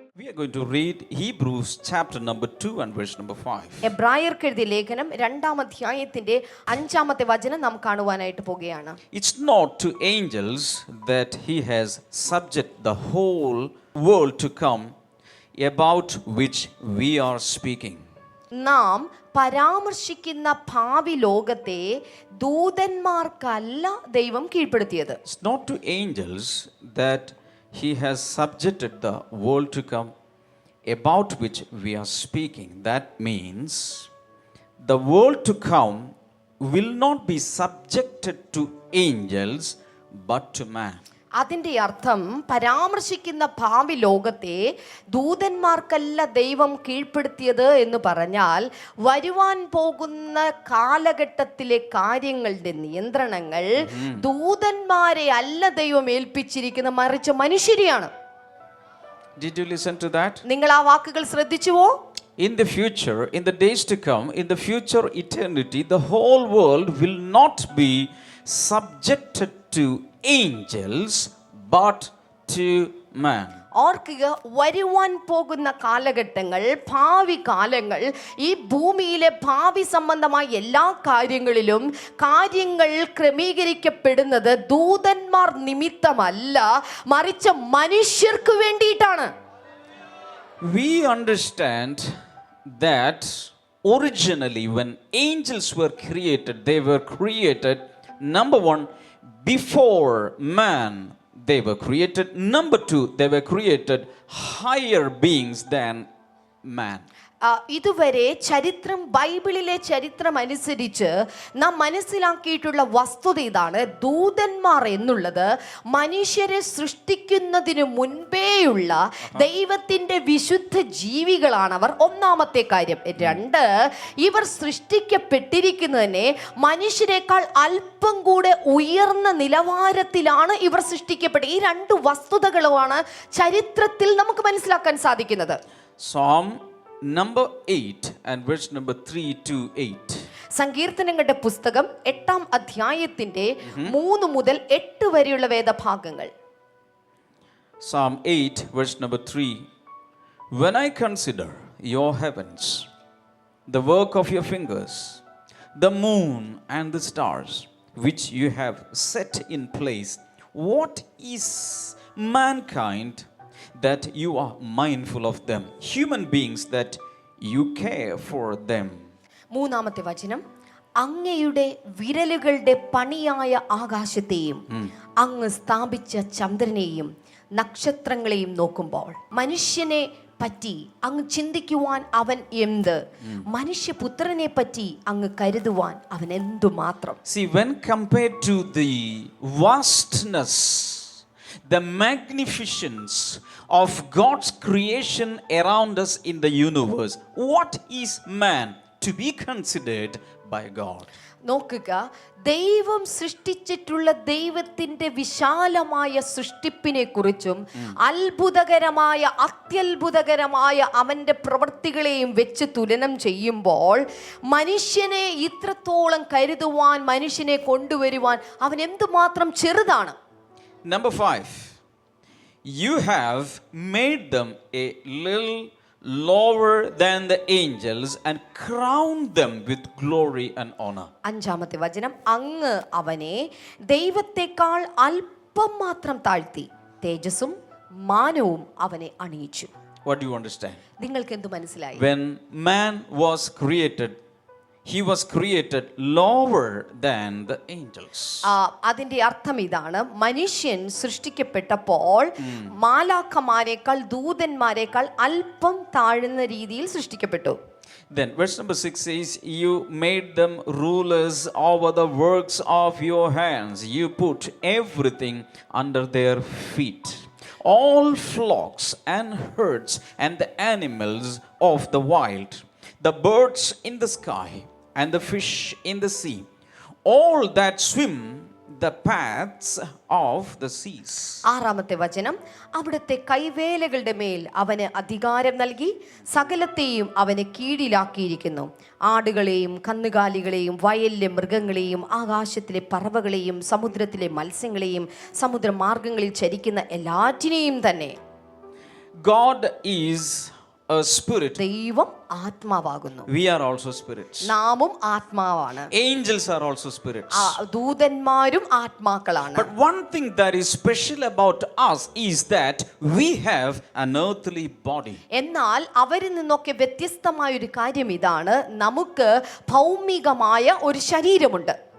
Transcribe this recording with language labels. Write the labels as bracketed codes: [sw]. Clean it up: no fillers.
[en] are going to read Hebrews chapter number 2 and verse number 5. [ml] എബ്രായർക്ക് എഴുതിയ ലേഖനം 2-ാം അധ്യായത്തിന്റെ 5-ാമത്തെ വചനം നാം കാണുവാനായിട്ട് പോകുകയാണ്. [en] It's not to angels that he has subject the whole world to come, about which we are speaking. [ml] നാം പരാമർശിക്കുന്ന ഭാവി ലോകത്തെ ദൂതന്മാർക്കല്ല ദൈവം കീഴ്പ്പെടുത്തിയത്. [en] It's not to angels that he has subjected the world to come, about which we are speaking. That means the world to come will not be subjected to angels but to man. [ml] അതിൻ്റെ അർത്ഥം പരാമർശിക്കുന്ന ഭാവി ലോകത്തെ ദൂതന്മാർക്കല്ല ദൈവം കീഴ്പ്പെടുത്തിയത് എന്ന് പറഞ്ഞാൽ വരുവാൻ പോകുന്ന കാലഘട്ടത്തിലെ കാര്യങ്ങളുടെ നിയന്ത്രണങ്ങൾ ദൂതന്മാരെ അല്ല ദൈവം ഏൽപ്പിച്ചിരിക്കുന്ന, മറിച്ച് മനുഷ്യരെയാണ്. [en] Did you listen to that? [ml] നിങ്ങൾ ആ വാക്കുകൾ ശ്രദ്ധിച്ചുവോ? [en] In the future, in the days to come, in the future eternity, the whole world will not be subjected to angels but to man. [ml] ഓർക്കുക, വരുവാൻ പോകുന്ന കാലഘട്ടങ്ങൾ, ഭാവി കാലങ്ങൾ, ഈ ഭൂമിയിലെ ഭാവി സംബന്ധമായ എല്ലാ കാര്യങ്ങളിലും കാര്യങ്ങൾ ക്രമീകരിക്കപ്പെടുന്നത് ദൂതന്മാർ നിമിത്തമല്ല, മറിച്ച് മനുഷ്യർക്ക് വേണ്ടിയിട്ടാണ്. [en] We understand that originally when angels were created, they were created, number one, before man they were created. Number two, they were created higher beings than man. [ml] ഇതുവരെ ചരിത്രം, ബൈബിളിലെ ചരിത്രം അനുസരിച്ച് നാം മനസ്സിലാക്കിയിട്ടുള്ള വസ്തുത ഇതാണ്: ദൂതന്മാർ എന്നുള്ളത് മനുഷ്യരെ സൃഷ്ടിക്കുന്നതിന് മുൻപേയുള്ള ദൈവത്തിൻ്റെ വിശുദ്ധ ജീവികളാണ് അവർ. ഒന്നാമത്തെ കാര്യം. രണ്ട്, ഇവർ സൃഷ്ടിക്കപ്പെട്ടിരിക്കുന്നതിനെ മനുഷ്യരെക്കാൾ അല്പം കൂടെ ഉയർന്ന നിലവാരത്തിലാണ് ഇവർ സൃഷ്ടിക്കപ്പെട്ടത്. ഈ രണ്ട് വസ്തുതകളുമാണ് ചരിത്രത്തിൽ നമുക്ക് മനസ്സിലാക്കാൻ സാധിക്കുന്നത്. [en] Psalm number 8 and verse number 3 to 8. [ml] സങ്കീർത്തനങ്ങളുടെ പുസ്തകം 8-ാം അധ്യായത്തിന്റെ 3 മുതൽ 8 വരെയുള്ള വേദഭാഗങ്ങൾ. [en] Psalm 8 verse number 3. When I consider your heavens, the work of your fingers, the moon and the stars which you have set in place, what is mankind that you are mindful of them, human beings that you care for them. [ml] മൂന്നാമത്തെ വചനം, അങ്ങയുടെ വിരലുകളുടെ പണിയായ ആകാശത്തെയും അങ്ങ് സ്ഥാപിച്ച ചന്ദ്രനെയും നക്ഷത്രങ്ങളെയും നോക്കുമ്പോൾ മനുഷ്യനെ പറ്റി അങ്ങ് ചിന്തിക്കുവാൻ അവൻ എന്ത്, മനുഷ്യപുത്രനെ പറ്റി അങ്ങ് കരുതുവാൻ അവൻ എന്തുമാത്രം. [en] See, when compared to the vastness, the magnificence of God's creation around us in the universe, what is man to be considered by God? [ml] നോക്കുക, ദൈവം സൃഷ്ടിച്ചിട്ടുള്ള ദൈവത്തിൻ്റെ വിശാലമായ സൃഷ്ടിപ്പിനെ കുറിച്ചും അത്ഭുതകരമായ, അത്യത്ഭുതകരമായ അവൻ്റെ പ്രവൃത്തികളെയും വെച്ച് തുലനം ചെയ്യുമ്പോൾ മനുഷ്യനെ ഇത്രത്തോളം കരുതുവാൻ, മനുഷ്യനെ കൊണ്ടുവരുവാൻ അവൻ എന്തുമാത്രം ചെറുതാണ്. [en] Number 5, you have made them a little lower than the angels and crowned them with glory and honor. [ml] 5-ാമത്തെ വചനം, അങ്ങ് അവനെ ദൈവത്തെക്കാൾ അല്പം മാത്രം താഴ്ത്തി തേജസ്സും മാനവും അവനെ അണിയിച്ചു. [en] What do you understand? [ml] നിങ്ങൾക്ക് എന്തു മനസ്സിലായി? [en] When man was created, he was created lower than the angels. [ml] അതിന്റെ അർത്ഥം ഇതാണ്: മനുഷ്യൻ സൃഷ്ടിക്കപ്പെട്ടപ്പോൾ മാലാഖമാരേക്കാൾ, ദൂതന്മാരേക്കാൾ അല്പം താഴ്ന്ന രീതിയിൽ സൃഷ്ടിക്കപ്പെട്ടു. [en] Then verse number 6 says, you made them rulers over the works of your hands. You put everything under their feet, all flocks and herds and the animals of the wild, the birds in the sky and the fish in the sea, all that swim the paths of the seas. [ml] 6-ാമത്തെ വചനം, അവിടുത്തെ കൈവേലകളുടെ മേൽ അവന് അധികാരം നൽകി സകലത്തെയും അവന് കീഴിലാക്കിയിരിക്കുന്നു. ആടുകളെയും കന്നുകാലികളെയും വയലിലെ മൃഗങ്ങളെയും ആകാശത്തിലെ പറവകളെയും സമുദ്രത്തിലെ മത്സ്യങ്ങളെയും സമുദ്രമാർഗങ്ങളിൽ ചരിക്കുന്ന എല്ലാറ്റിനെയും തന്നെ. [en] God is a spirit. [ml] ദൈവം ആത്മാവാകുന്നു. [en] We are also spirits. [ml] നാമും ആത്മാവാണ്. [en] Angels are also spirits. [ml] ദൂതന്മാരും ആത്മാക്കളാണ്. [en] But one thing that is special about us is that we have an earthly body. [ml] എന്നാൽ അവരിൽ നിന്നൊക്കെ വ്യത്യസ്തമായ ഒരു കാര്യം ഇതാണ്, നമുക്ക് ഭൗമികമായ ഒരു ശരീരമുണ്ട്.